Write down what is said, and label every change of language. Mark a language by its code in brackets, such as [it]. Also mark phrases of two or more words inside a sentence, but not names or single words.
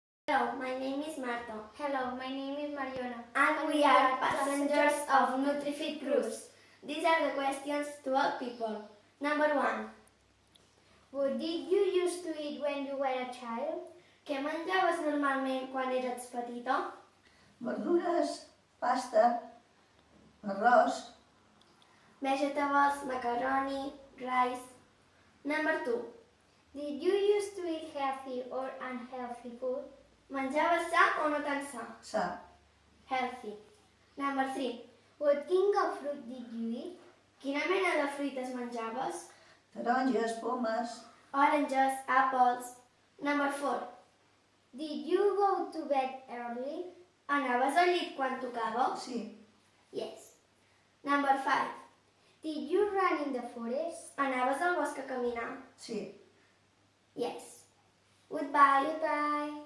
[en] Hello, my name is Marta. Hello, my name is Mariona. And we are passengers of NutriFit Cruise. These are the questions to all people. Number 1. What did you used to eat when you were a child? [ca] Què menjaves normalment quan eres petita? Verdures, pasta, arròs, [en] Vegetables, macaroni, rice. Number 2. Did you used to eat healthy or unhealthy food? [ca] Menjaves sa o no tan sa? sa, [en] Healthy. Number 3. What kind of fruit did you eat? [ca] Quina mena de fruites menjaves? taronges, pomes, [en] Oranges, apples. Number 4. Did you go to bed early? [ca] Anaves al llit quan tocava? sí, [en] Yes. Number 5. Did you run in the forest? [ca] Anaves al bosc a caminar? sí. [en] Yes. Goodbye. Goodbye.